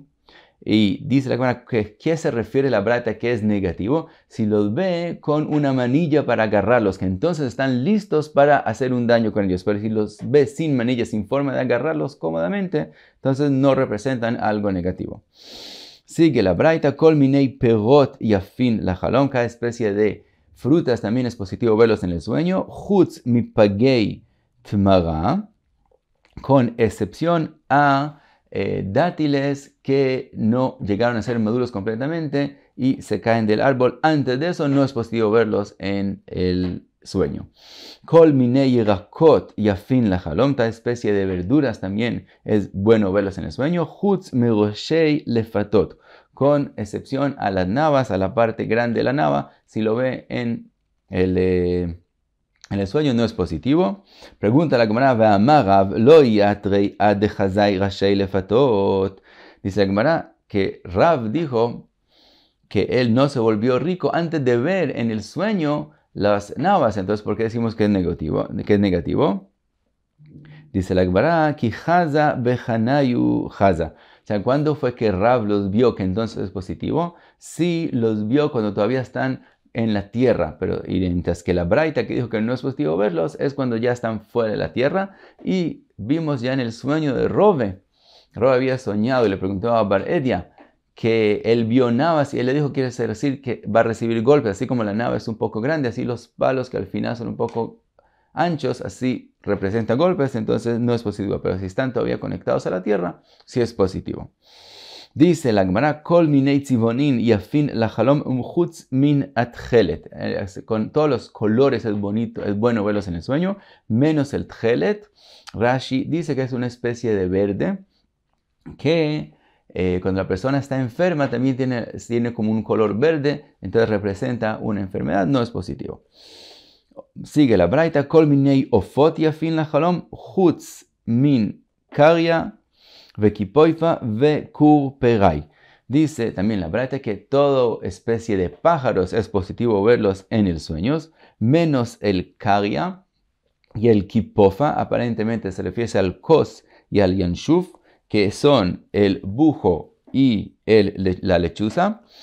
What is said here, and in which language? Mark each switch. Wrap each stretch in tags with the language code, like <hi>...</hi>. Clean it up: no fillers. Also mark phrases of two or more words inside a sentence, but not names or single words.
<es>Y dice la Gemara, ¿qué se refiere la braita que es negativo? Si los ve con una manilla para agarrarlos, que entonces están listos para hacer un daño con ellos. Pero si los ve sin manilla, sin forma de agarrarlos cómodamente, entonces no representan algo negativo. Sigue la braita,</es> <he>כל מיני פירות יפין לחלום.</he> <es>Cada especie de frutas también es positivo verlos en el sueño.</es> <he>חוץ מפגי תמרה,</he> <es>con excepción a dátiles que no llegaron a ser maduros completamente y se caen del árbol. Antes de eso no es positivo verlos en el sueño.</es> <he>כל מיני ירקות יפין לחלום.</he> <es>Esta especie de verduras también es bueno verlos en el sueño.</es> <he>חוץ מראשי לפתות,</he> <es>con excepción a las navas, a la parte grande de la nava. Si lo ve en el sueño no es positivo. Pregunta la Gemara,</es> <arc>והאמר רב לא איעתרי עד דחזאי ראשי לפתות.</arc> <es>Dice la Gemara que Rav dijo que él no se volvió rico antes de ver en el sueño las navas. Entonces, ¿por qué decimos que es negativo? Dice la Gemara,</es> <arc>כי חזא בחנייהו חזא.</arc> <es>O sea, ¿cuándo fue que Rav los vio que entonces es positivo? Sí, los vio cuando todavía están en la tierra, pero mientras que la braita que dijo que no es positivo verlos es cuando ya están fuera de la tierra. Y vimos ya en el sueño de Rove había soñado y le preguntó a Bar Edia que él vio navas y él le dijo, quiere decir que va a recibir golpes, así como la nava es un poco grande, así los palos que al final son un poco anchos, así representan golpes, entonces no es positivo, pero si están todavía conectados a la tierra, sí es positivo. Dice la Gemara,</es> <he>כל מיני צבעונין יפין לחלום חוץ מן התכלת.</he> <es>Con todos los colores es bonito, es bueno verlos en el sueño, menos el tchelet. Rashi dice que es una especie de verde que cuando la persona está enferma también tiene como un color verde, entonces representa una enfermedad, no es positivo. Sigue la braita,</es> <he>כל מיני עופות יפין לחלום חוץ מן קריא וקיפופא וקורפראי.</he> <es>Dice también la braita que toda especie de pájaros es positivo verlos en el sueño, menos el karya y el kipofa. Aparentemente se refiere al kos y al yanshuf, que son el bujo y la lechuza.</es>